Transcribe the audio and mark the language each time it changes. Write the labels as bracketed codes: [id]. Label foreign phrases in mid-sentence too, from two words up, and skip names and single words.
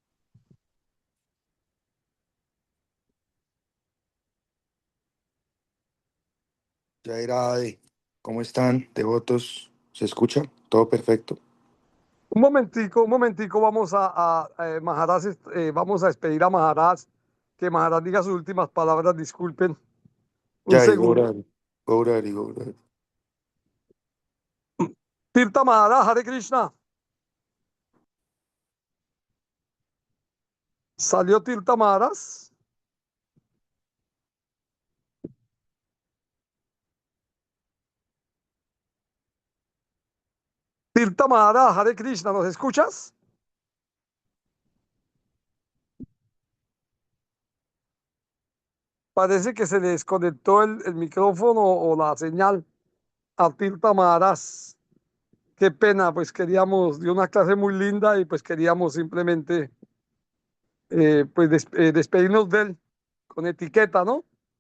[hi] जय राधे. [es] ¿Cómo están, devotos? ¿Se escucha? Todo perfecto. Un momentico, vamos a Maharaj, vamos a despedir a Maharaj, que Maharaj diga sus últimas palabras, disculpen, un Jai, segundo. Gaurari, Gaurari, Gaurari. Tirta Maharaj, [sa] हरे कृष्ण. [es] ¿Salió Tirta Maharaj? Tirta Maharaj, [sa] हरे कृष्ण, [es] ¿nos escuchas? Parece que se le desconectó el micrófono o la señal a Tirta Maharaj. Qué pena, pues queríamos, dio una clase muy linda y pues queríamos simplemente pues despedirnos de él con etiqueta, ¿no?